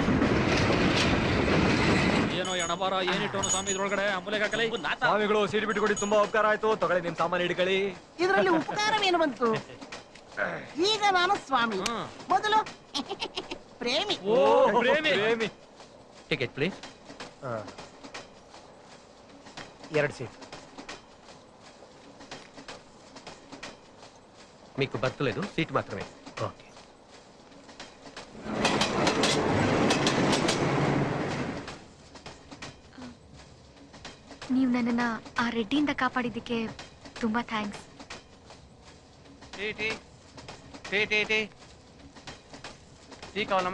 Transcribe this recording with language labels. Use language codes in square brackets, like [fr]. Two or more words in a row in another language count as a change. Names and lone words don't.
[kn] ಏನೋ ಎಣಬಾರ ಏನಿಟ್ಟವನು ಸ್ವಾಮಿ ಇದ್ರೊಳಗಡೆ ಅಂಬುಲೆಗೆ ಹಾಕಲಿ. ಸ್ವಾಮಿಗಳು ಸೀಟ್ ಬಿಟ್ಟುಕೊಡಿ, ತುಂಬಾ ಉಪಕಾರ ಆಯ್ತು. ತಗೊಳ್ಳಿ ನಿಮ್ ಸಾಮಾನು ಹಿಡ್ಕೊಳ್ಳಿ. ಇದರಲ್ಲಿ ಉಪಕಾರವೇನು ಬಂತು? ಈಗ ನಾನು ಸ್ವಾಮಿ, ಮೊದಲು ಪ್ರೇಮಿ. ಪ್ರೇಮಿ. ಟಿಕೆಟ್ ಪ್ಲೀಸ್. [te] 2 సీట్. మీకు బర్త్ లేదు, సీట్ మాత్రమే. ఓకే. [kn] ನೀವು ನನ್ನನ್ನ ಆ ರೆಡ್ಡಿಯಿಂದ ಕಾಪಾಡಿದ್ದಕ್ಕೆ ತುಂಬಾ ಥ್ಯಾಂಕ್ಸ್. [te] టీ కావలమ్మ?